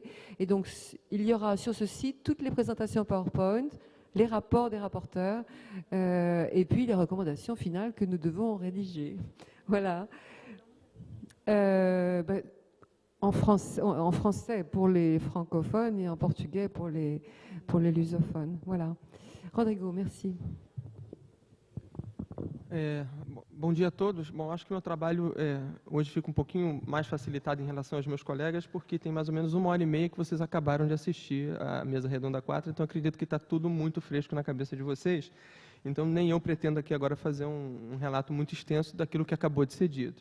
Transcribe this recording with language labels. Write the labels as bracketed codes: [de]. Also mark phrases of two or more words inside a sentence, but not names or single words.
[fr] Et donc il y aura sur ce site toutes les présentations PowerPoint, les rapports des rapporteurs et puis les recommandations finales que nous devons rédiger. Voilà. En français pour les francophones et en portugais pour les lusophones. Voilà. Rodrigo, merci. [pt] Bom dia a todos. Bom, acho que meu trabalho hoje fica um pouquinho mais facilitado em relação aos meus colegas, porque tem mais ou menos 1h30 que vocês acabaram de assistir à Mesa Redonda 4, então acredito que está tudo muito fresco na cabeça de vocês. Então nem eu pretendo aqui agora fazer um relato muito extenso daquilo que acabou de ser dito.